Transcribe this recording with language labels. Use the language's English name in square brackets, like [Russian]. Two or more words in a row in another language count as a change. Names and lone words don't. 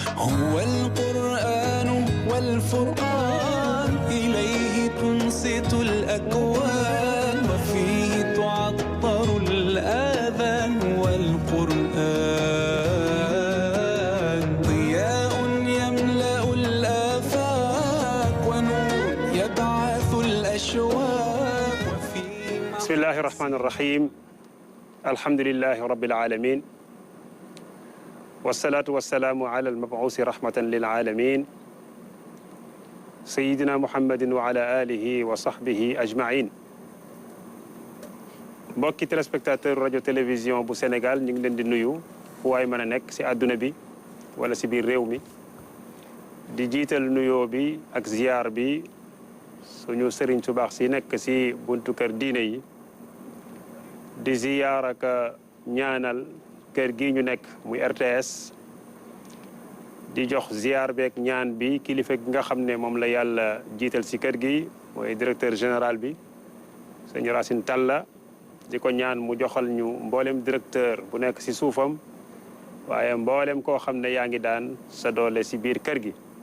[Arabic] هو القرآن والفرقان إليه تنصت الأكوان وفيه تعطر الآذان والقرآن ضياء يملأ الآفاق ونور يبعث الأشواق بسم الله الرحمن الرحيم الحمد لله رب العالمين والصلاة والسلام على المبعوث رحمة للعالمين سيدنا محمد وعلى آله وصحبه أجمعين [Wolof] mbokki téléspectateur rajo télévision bu Sénégal ñu ngi leen di nuyu fu waay mën a nekk si àdduna bi wala si biir réew mi di jiital nuyoo bi ak ziyaar bi suñu sëriñ su baax si nekk si buntu kër diine yi di ziyaar ak ñaanal kër gi ñu nekk muy RTS di jox ziyaar beeg ñaan bi kilifa gi nga xam ne moom la yàlla jiital si kër gi mooy [French] directeur général [Wolof] bi sëñ Racine Talla di ko ñaan mu joxal ñu mboolem directeur bu nekk si suufam waaye mboolem koo xam ne yaa ngi daan sa doole si biir kër gi